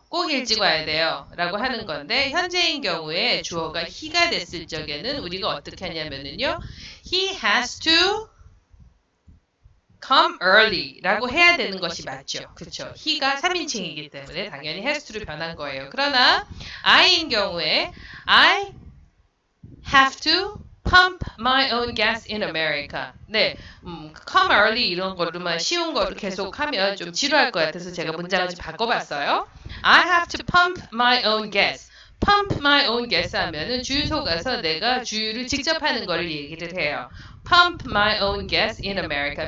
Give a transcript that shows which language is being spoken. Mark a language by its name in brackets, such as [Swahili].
[Korean] 꼭 일찍 와야 돼요. 라고 하는 건데 현재인 경우에 주어가 he가 됐을 적에는 우리가 어떻게 하냐면은요. [English] He has to come early [Korean] 라고 해야 되는 것이 맞죠. 그렇죠. he가 3인칭이기 때문에 당연히 has to로 변한 거예요. 그러나 I인 경우에 [English] I have to pump my own gas in America. [Korean] 네, [English] come early [Korean] 이런 거로만 쉬운 거로 계속 하면 좀 지루할 것 같아서 제가 문장을 좀 바꿔봤어요. [English] I have to pump my own gas. pump my own gas [Korean] 하면은 주유소 가서 내가 주유를 직접 하는 걸 얘기를 해요. [English] pump my own gas in America.